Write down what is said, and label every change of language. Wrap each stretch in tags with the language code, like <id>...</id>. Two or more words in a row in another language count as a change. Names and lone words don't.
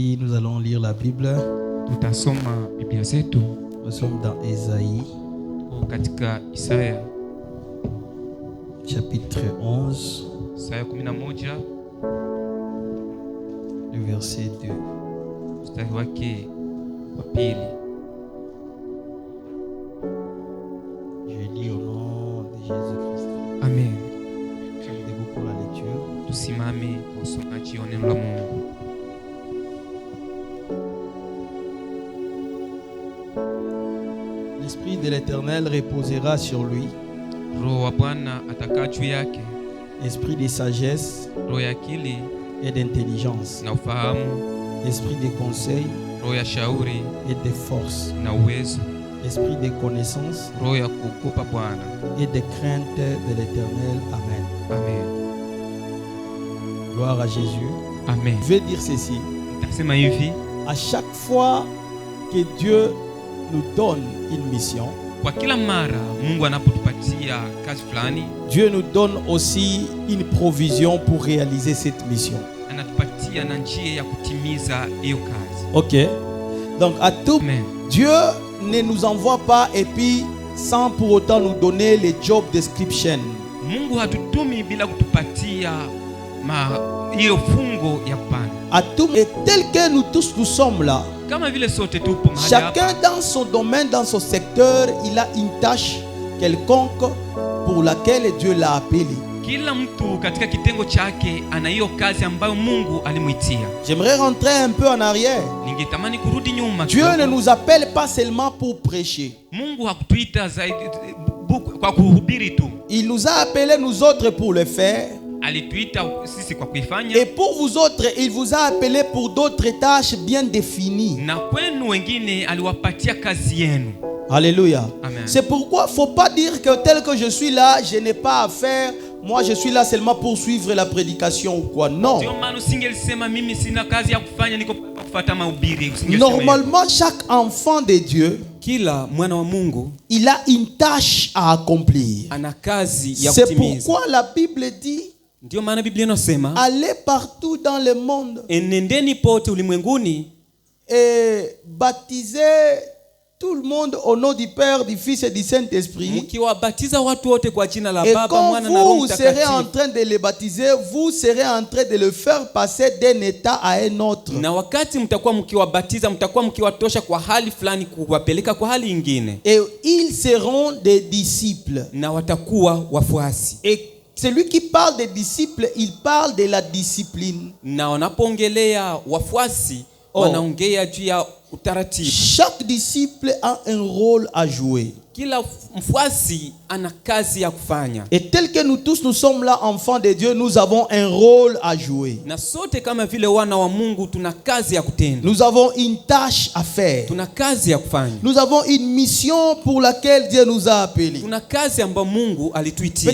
<fr>Nous allons lire la Bible.</fr> <sw>Tutasoma Biblia zetu.</sw> <fr>Nous sommes dans Ésaïe,</fr> <sw>Katika Isaya</sw> <fr>chapitre 11,</fr> <sw>Isaya 11</sw> <fr>le verset 2.</fr> <sw>mstari wake wa pili.</sw> <fr>Je lis au nom de Jésus-Christ. Amen. Sommes debout pour la lecture.</fr> <sw>Tusimame kwa usomaji wa neno la Mungu.</sw> <fr>L'Esprit de l'Éternel reposera sur lui,</fr> <sw>Roho wa Bwana atakaa juu yake,</sw> <fr>esprit de sagesse</fr> <sw>roho ya akili</sw> <fr>et d'intelligence,</fr> <sw>na ufahamu,</sw> <fr>esprit de conseil</fr> <sw>roho ya shauri</sw> <fr>et de force,</fr> <sw>na uwezo,</sw> <fr>esprit de connaissance</fr> <sw>roho ya kuogopa Bwana.</sw> <fr>et de crainte de l'Éternel. Amen. Amen. Gloire à Jésus. Amen. Je vais dire ceci.</fr> <sw>Nitasema hivi,</sw> <fr>À chaque fois que Dieu nous donne une mission,</fr> <sw>kwa kila mara Mungu anapotupatia kazi fulani,</sw> <fr>Dieu nous donne aussi une provision pour réaliser cette mission.</fr> <sw>anatupatia na njia ya kutimiza hiyo kazi.</sw> <fr>Ok. Donc à tout, Amen. Dieu ne nous envoie pas et puis sans pour autant nous donner les</fr> <en>job description.</en> <sw>Mungu hatutumi bila kutupatia hiyo fungo ya kupanda.</sw> <fr>À tout, et tel que nous tous nous sommes là,</fr> <sw>Kama vile sote tupo mahali</sw> <fr>chacun</fr> <sw>hapa,</sw> <fr>dans son domaine, dans son secteur, il a une tâche quelconque pour laquelle Dieu l'a appelé.</fr> <sw>kila mtu katika kitengo chake ana hiyo kazi ambayo Mungu alimuitia.</sw> <fr>J'aimerais rentrer un peu en arrière.</fr> <sw>Ningetamani kurudi nyuma.</sw> <fr>Dieu</fr> <sw>kidogo.</sw> <fr>ne nous appelle pas seulement pour prêcher.</fr> <sw>Mungu hakutuita zaidi kwa kuhubiri tu.</sw> <fr>Il nous a appelés nous autres pour le faire.</fr> <sw>Alituita sisi kwa kuifanya.</sw> <fr>Et pour vous autres, il vous a appelés pour d'autres tâches bien définies.</fr> <sw>Na kwenu wengine aliwapatia kazi yenu.</sw> <fr>Alléluia. Amen. C'est pourquoi il ne faut pas dire que tel que je suis là, je n'ai pas à faire. Moi, je suis là seulement pour suivre la prédication ou quoi. Non.</fr> <sw>Ndio maana usingelisema mimi sina kazi ya kufanya, niko kufuata mahubiri.</sw> <fr>Normalement, chaque enfant de Dieu,</fr> <sw>Kila mwana wa Mungu</sw> <fr>il a une tâche à accomplir.</fr> <sw>ana kazi ya</sw> <fr>C'est</fr> <sw>kutimiza.</sw> <fr>pourquoi la Bible dit,</fr> <sw>Ndio maana Biblia inasema,</sw> <fr>allez partout dans le monde</fr> <sw>enendeni pote ulimwenguni</sw> <fr>et baptisez tout le monde au nom du Père, du Fils et du Saint-Esprit.</fr> <sw>mkiwabatiza watu wote kwa jina la</sw> <fr>Et</fr> <sw>Baba,</sw> <fr>quand</fr> <sw>Mwana na Roho</sw> <fr>vous serez en</fr> <sw>Mtakatifu.</sw> <fr>train de les baptiser, vous serez en train de le faire passer d'un état à un autre.</fr> <sw>Na wakati mtakuwa mkiwabatiza, mtakuwa mkiwatosha kwa hali fulani kuwapeleka kwa hali nyingine,</sw> <fr>Et ils seront des disciples.</fr> <sw>na watakuwa wafuasi.</sw> <fr>Et celui qui parle des disciples, il parle de la discipline.</fr> <sw>Na wanapoongelea wafuasi, wanaongea juu ya utaratibu.</sw> <fr>Chaque disciple a un rôle à jouer.</fr> <sw>Kila mfuasi ana kazi ya kufanya.</sw> <fr>Et tel que nous tous nous sommes là, enfants de Dieu, nous avons un rôle à jouer.</fr> <sw>Na sote kama vile wana wa Mungu tuna kazi ya kutenda.</sw> <fr>Nous avons une tâche à faire.</fr> <sw>Tuna kazi ya kufanya.</sw> <fr>Nous avons une mission pour laquelle Dieu nous a appelés.</fr> <sw>Tuna kazi ambayo Mungu alituitia.</sw>